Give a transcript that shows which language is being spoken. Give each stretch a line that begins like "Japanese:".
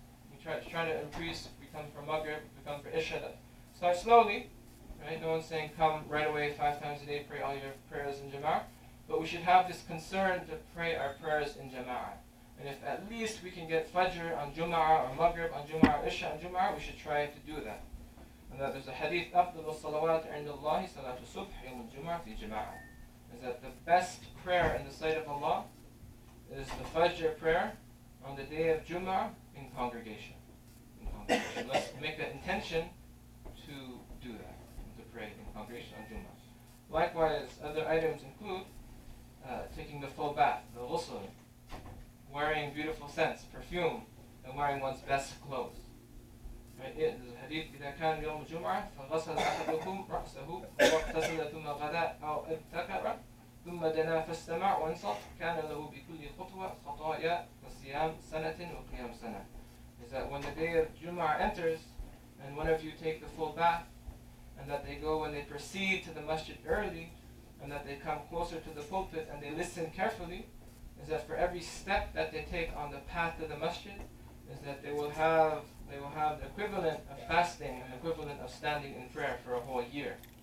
English: We try to increase, we come for Maghrib, we come for Isha. Start slowly, right? No one's saying come right away 5 times a day, pray all your prayers in Jama'ah. But we should have this concern to pray our prayers in Jama'ah. And if at least we can get Fajr on Jumu'ah or Maghrib on Jumu'ah or Isha on Jumu'ah, we should try to do that. And that there's a hadith,
Arabic: أفضل الصلوات عند الله صلاة الصبح يوم الجمعة في جماعة.
English: Is that the best prayer in the sight of Allah is the Fajr prayer on the day of Jumu'ah in congregation. Let's make an intention to do that, to pray in congregation on Jumu'ah. Likewise, other items include taking the full bath, the ghusl, wearing beautiful scents, perfume, and wearing one's best clothes. Right? There's a hadith,
Arabic: إذا كان يوم الجمعة فغسل أحدكم رأسه واغتسل ثم غدا أو ابتكر ثم دنا فاستمع وانصت كان له بكل خطوة خطايا وصيام سنة وقيام سنة.
English: Is that when the day of Jumu'ah enters, and one of you take the full bath, and that they go and they proceed to the masjid early, and that they come closer to the pulpit and they listen carefully, is that for every step that they take on the path to the masjid, is that they will have the equivalent of fasting and the equivalent of standing in prayer for a whole year.